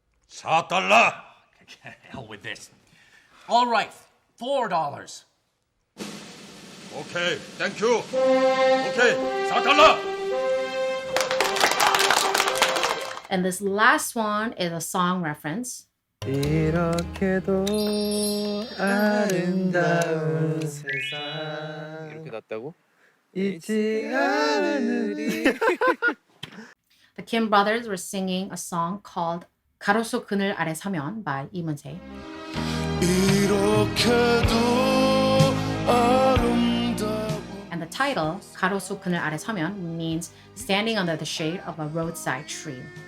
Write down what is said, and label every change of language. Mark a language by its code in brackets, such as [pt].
[en] 4달러. Hell with this. All right, $4. Okay, thank you. Okay, 4달러. And this last one is a song reference. [ko] 이렇게도 아름다운 세상 이렇게 났다고? 잊지 않으리. [en] The Kim brothers were singing a song called 가로수 그늘 아래 서면 by Moon-Sae. And the title, 가로수 그늘 아래 서면, means standing under the shade of a roadside tree.